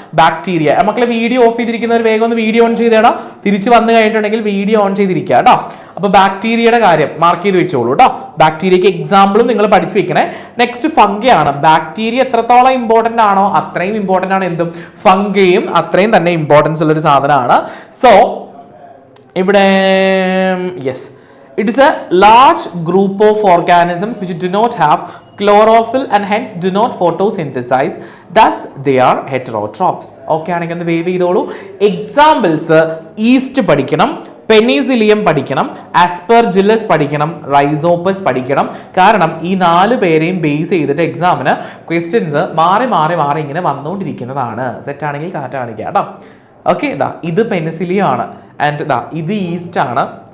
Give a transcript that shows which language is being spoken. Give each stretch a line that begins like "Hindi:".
Malayalam: Bacteria മക്കളെ video of ചെയ്തിരിക്കുന്നവർ വേഗം ഒന്ന് വീഡിയോ ഓൺ ചെയ്തേടാ. തിരിച്ച് വന്നു കഴിഞ്ഞിട്ടുണ്ടെങ്കിൽ വീഡിയോ ഓൺ ചെയ്തിരിക്കുക കേട്ടോ. അപ്പൊ ബാക്ടീരിയയുടെ കാര്യം മാർക്ക് ചെയ്ത് വെച്ചോളൂ കേട്ടോ. ബാക്ടീരിയക്ക് എക്സാമ്പിളും നിങ്ങൾ പഠിച്ചു വെക്കണേ. നെക്സ്റ്റ് ഫംഗി ആണ്. ബാക്ടീരിയ എത്രത്തോളം ഇമ്പോർട്ടന്റ് ആണോ അത്രയും ഇമ്പോർട്ടന്റ് ആണ് എന്തും ഫംഗിയും അത്രയും തന്നെ ഇമ്പോർട്ടൻസ് ഉള്ളൊരു സാധനമാണ്. സോ ഇവിടെ yes,
English: it is a large group of organisms which do not have chlorophyll and hence do not photosynthesize, thus they are heterotrophs.
Malayalam: Okay ആണെങ്കിൽ ഒന്ന് വേവ് ചെയ്തോളൂ. എക്സാമ്പിൾസ് ഈസ്റ്റ് പഠിക്കണം, പെനിസിലിയം പഠിക്കണം, ആസ്പെർജില്ലസ് പഠിക്കണം, റൈസോപ്പസ് പഠിക്കണം. കാരണം ഈ 4 പേരെയും ബേസ് ചെയ്തിട്ട് എക്സാമിന് ക്വസ്റ്റ്യൻസ് മാറി മാറി മാറി ഇങ്ങനെ വന്നുകൊണ്ടിരിക്കുന്നതാണ്. സെറ്റ് ആണെങ്കിൽ ടാറ്റ കാണിക്കുക കേട്ടോ. ഓക്കെ, ഇത് പെനിസിലിയം ആണ് ആൻഡ് ഇത് ഈസ്റ്റ് ആണ്.